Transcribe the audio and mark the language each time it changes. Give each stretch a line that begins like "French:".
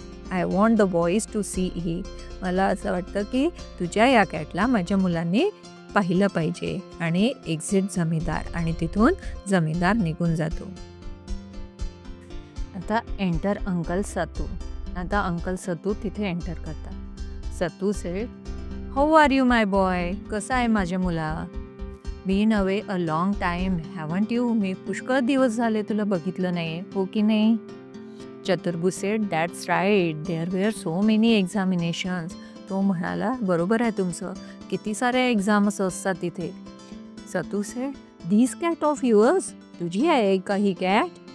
English: I want the boys to see he.
Marathi: मला असं वाटतं की तुझ्या या कॅटला माझ्या मुलांनी पाहिलं पाहिजे. आणि एक्झिट जमीनदार. आणि तिथून जमीनदार निघून जातो. आता एंटर अंकल सतू. आता अंकल सतू तिथे एंटर करतात.
English: Satu said, how are you my boy.
Marathi: कसा आहे माझ्या मुला?
English: Been away a long time haven't you.
Marathi: मी पुष्कळ दिवस झाले तुला बघितलं नाही, हो की नाही?
English: Chaturbhuj said, that's right, there were so many examinations.
Marathi: तो म्हणाला, बरोबर आहे तुमचं, किती साऱ्या एक्झाम्स असतात तिथे.
English: Satu said, this cat of yours.
Marathi: तुझी आहे का ही कॅट?